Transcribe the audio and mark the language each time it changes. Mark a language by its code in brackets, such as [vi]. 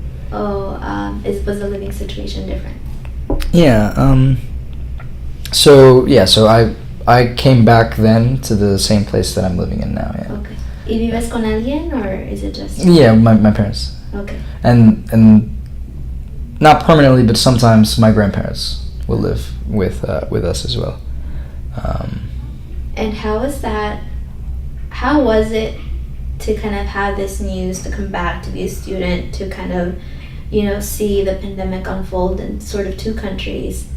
[en] Was the living situation different? Yeah. So I came back then to the same place that I'm living in now. Yeah. Okay. [es] ¿Y vives con alguien, [en] or is it just? Yeah, my parents. Okay. And not permanently, but sometimes my grandparents will live with us as well. And how was that? How was it to kind of have this news, to come back to be a student, to kind of, see the pandemic unfold in sort of two countries?